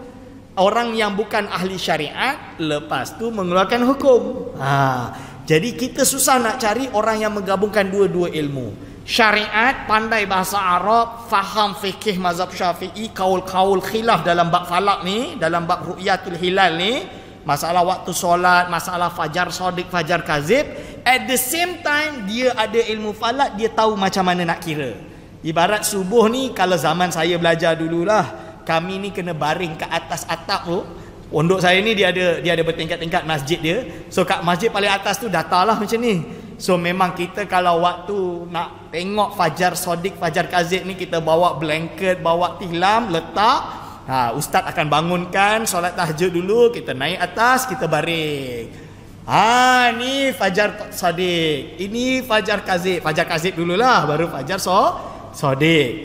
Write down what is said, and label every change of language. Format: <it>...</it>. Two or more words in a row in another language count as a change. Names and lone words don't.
<ms>Orang yang bukan ahli syariat lepas tu mengeluarkan hukum. Jadi kita susah nak cari orang yang menggabungkan dua-dua ilmu. Syariat, pandai bahasa Arab, faham fikih mazhab Syafi'i, kaul-kaul khilaf dalam bab falak ni, dalam bab</ms> <ar>رؤية الهلال</ar> <ms>ni, masalah waktu solat, masalah fajar sodik, fajar kazib.</ms> <en>At the same time</en> <ms>dia ada ilmu falak, dia tahu macam mana nak kira. Ibarat subuh ni, kalau zaman saya belajar dululah, kami ni kena baring ke atas atap tu. Pondok saya ni dia ada bertingkat-tingkat masjid dia. So kat masjid paling atas tu datalah macam ni. So memang kita kalau waktu nak tengok fajar sodik, fajar kazib ni, kita bawa blanket, bawa tilam, letak. Ustaz akan bangunkan, solat tahajud dulu, kita naik atas, kita baring. Ni fajar sodik, ini fajar kazib. Fajar kazib dululah, baru fajar sodik.</ms>